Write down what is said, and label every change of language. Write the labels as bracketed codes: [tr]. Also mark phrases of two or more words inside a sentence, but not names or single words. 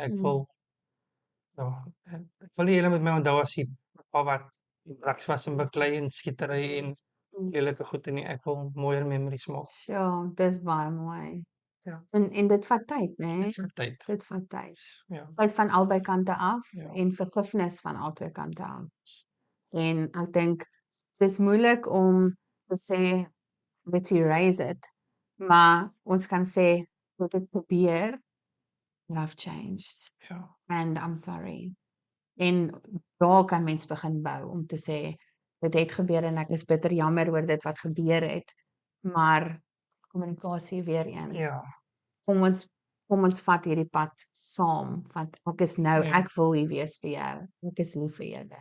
[af] Ek wil ek wil nie julle met my onthou as die pa wat drugs was en beklei en skietery en lelike goede nie. Ek wil mooier memories maak. Ja, dis baie mooi. Ja. En dit vat tyd, né? Dit vat tyd. Dit vat tyd. Ja. Tyd van albei kante af Ja. en vergifnis van albei kante af. En ek dink dis moeilik om te sê [en] let's erase it, [af] maar ons kan sê wat het gebeur, [en] love changed [af] Ja. [en] and I'm sorry. [af] En daar kan mens begin bou om te sê dit het gebeur en ek is bitter jammer oor dit wat gebeur het, maar kommunikasie weer een. Ja. Kom ons vat hierdie pad saam, want ek is nou, Ja. ek wil hier wees vir jou. Ek is lief vir julle.